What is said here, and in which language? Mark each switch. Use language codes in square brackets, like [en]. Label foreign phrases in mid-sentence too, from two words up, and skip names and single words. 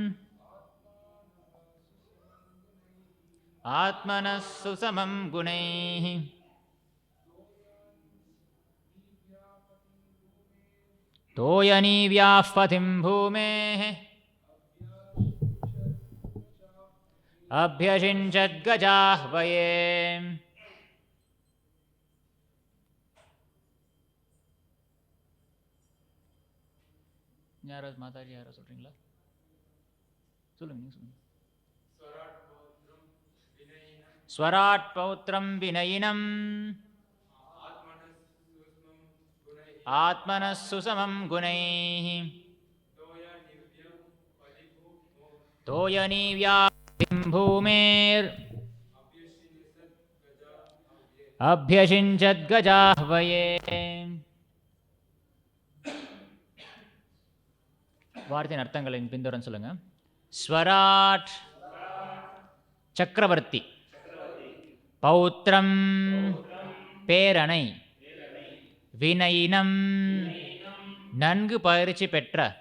[sa] आत्मनः सुसमं गुणैः तोयनीव्याः पतिं भूमेः अभ्यषिञ्चत् गजाह्वये। [ta] யாராவது மாதாஜி யாராவது சொல்றீங்களா? சொல்லுங்க சொல்லுங்க. [sa] स्वराट पौत्रं विनयिनं आत्मनः सुसमं गुणैः तोयनीव्याः पतिं भूमेर् अभ्यषिञ्चत् गजाह्वये। [ta] வார்த்தையின் அர்த்தங்களை பின்தொடர்ந்து சொல்லுங்க. ஸ்வராட் சக்கரவர்த்தி, பௌத்ரம் பேரனை, வினயினம் நன்கு பயிற்சி பெற்ற,